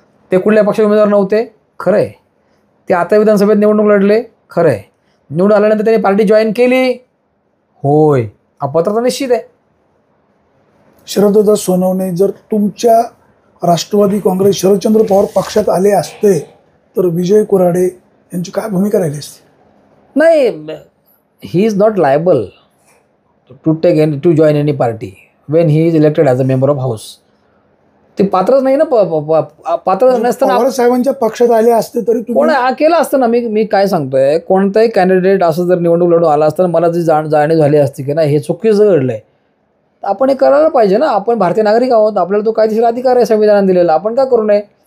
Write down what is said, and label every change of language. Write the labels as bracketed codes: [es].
[mr] ते कुठल्या पक्षाचे उमेदवार नव्हते, खरं आहे. ते आता विधानसभेत निवडणूक लढले, खरं आहे. निवडून आल्यानंतर त्यांनी पार्टी जॉईन केली, होय, अपात्रता निश्चित आहे. शरददादा सोनवणे जर तुमच्या राष्ट्रवादी काँग्रेस शरदचंद्र पवार पक्षात आले असते तर विजय कुऱ्हाडे यांची काय भूमिका राहिली असते? [en] नाही, he is not liable to join any party when he is elected as a member of house. [mr] ते पात्रच नाही ना, पात्र नसताना पवार साहेबांच्या पक्षात आले असते तरी कोण केलं असतं ना. मी काय सांगतोय, कोणताही कॅन्डिडेट असं जर निवडणूक लढून आला असतं, मला जी जाणीव झाली असती की नाही हे चुकीचं घडलंय, तर आपण हे करायला पाहिजे ना. आपण भारतीय नागरिक आहोत, आपल्याला तो कायदेशीर अधिकार आहे संविधानाने दिलेला, आपण का करू नये?